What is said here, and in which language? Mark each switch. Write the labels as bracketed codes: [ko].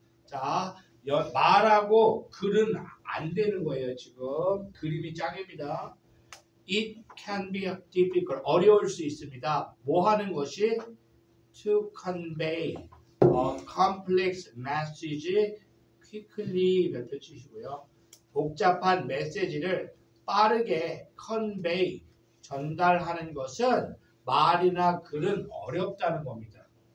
[ko] 자, 말하고 글은 안 되는 거예요. 지금 그림이 짱입니다. [en] It can be difficult [ko] 어려울 수 있습니다. 뭐 하는 것이 [en] to convey a complex message quickly 몇 표 치시고요. [ko] 복잡한 메시지를 빠르게 convey 전달하는 것은 말이나 글은 어렵다는 겁니다.